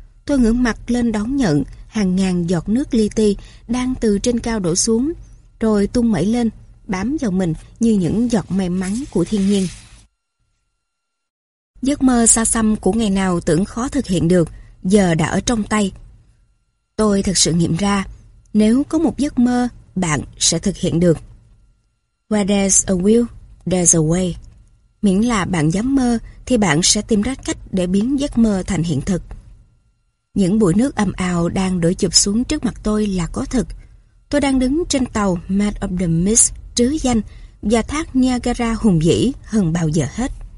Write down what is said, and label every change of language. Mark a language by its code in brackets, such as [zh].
[vi] Tôi ngưỡng mặt lên đón nhận hàng ngàn giọt nước li ti đang từ trên cao đổ xuống, rồi tung mẩy lên, bám vào mình như những giọt may mắn của thiên nhiên. Giấc mơ xa xăm của ngày nào tưởng khó thực hiện được, giờ đã ở trong tay. Tôi thật sự nghiệm ra, nếu có một giấc mơ, bạn sẽ thực hiện được. [en] Where there's a will, there's a way. [vi] Miễn là bạn dám mơ, thì bạn sẽ tìm ra cách để biến giấc mơ thành hiện thực. Những bụi nước ầm ào đang đổ chụp xuống trước mặt tôi là có thật. Tôi đang đứng trên tàu Maid of the Mist trứ danh và thác Niagara hùng vĩ hơn bao giờ hết.